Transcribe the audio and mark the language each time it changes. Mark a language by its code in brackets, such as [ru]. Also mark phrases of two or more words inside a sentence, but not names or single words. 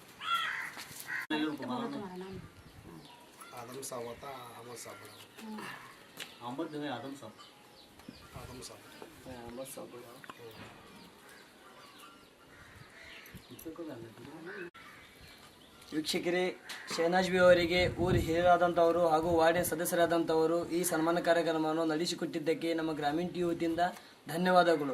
[hi] आदम साहब होता अहमद साहब अहमद जो है आदम साहब [kn] ವೀಕ್ಷಕರೇ, ಶಹನಾಜ್ ಬಿ ಅವರಿಗೆ ಊರು ಹಿರಿಯರಾದಂಥವರು ಹಾಗೂ ವಾರ್ಡಿನ ಸದಸ್ಯರಾದಂಥವರು ಈ ಸನ್ಮಾನ ಕಾರ್ಯಕ್ರಮವನ್ನು ನಡೆಸಿಕೊಟ್ಟಿದ್ದಕ್ಕೆ ನಮ್ಮ ಗ್ರಾಮೀಣ ಟಿ ವತಿಯಿಂದ ಧನ್ಯವಾದಗಳು.